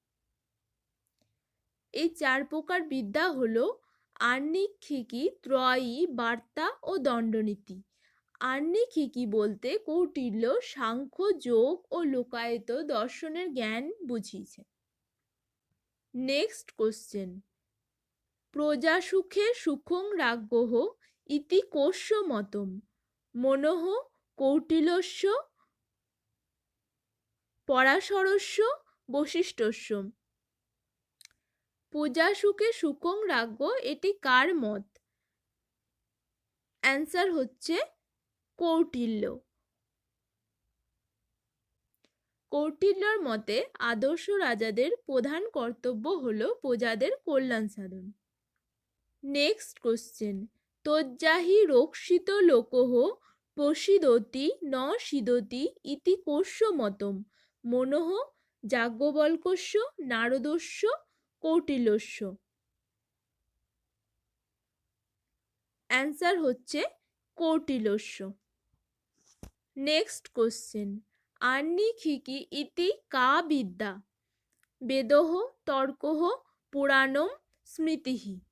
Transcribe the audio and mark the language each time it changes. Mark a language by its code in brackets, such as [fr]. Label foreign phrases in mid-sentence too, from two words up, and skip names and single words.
[bn] এই 4 প্রকার বিদ্যা হলো আহ্নিক, ত্রয়ী, বার্তা ও দণ্ডনীতি। আহ্নিক বলতে কৌটিল্য সাংখ্য, যোগ ও লোকায়ত দর্শনের জ্ঞান বুঝিয়েছে। [en] Next question, [sa] প্রজাসুখে সুখং রাজ্ঞঃ ইতি কোস্য মতম? মনঃ, কৌটিল্যস্য, পরাশরস্য, বশিষ্ঠস্য। প্রজাসুখে সুখং রাজ্ঞ [bn] এটি কার মত? অ্যান্সার হচ্ছে কৌটিল্য। কৌটিল্যর মতে আদর্শ রাজাদের প্রধান কর্তব্য হলো প্রজাদের কল্যাণ সাধন। [en] Next question, [sa] তজ্জাহি রক্ষিত লোকঃ প্রসীদতি ন সিদতি ইতি কোস্য মতম? মনঃ, যাজ্ঞবল্ক্যস্য, নারদস্য, কৌটিল্যস্য। [bn] অ্যান্সার হচ্ছে কৌটিল্যস্য। [en] Next question, [sa] আহ্নিক ইতি কা বিদ্যা? বেদঃ, তর্কঃ, পুরাণম, স্মৃতিঃ।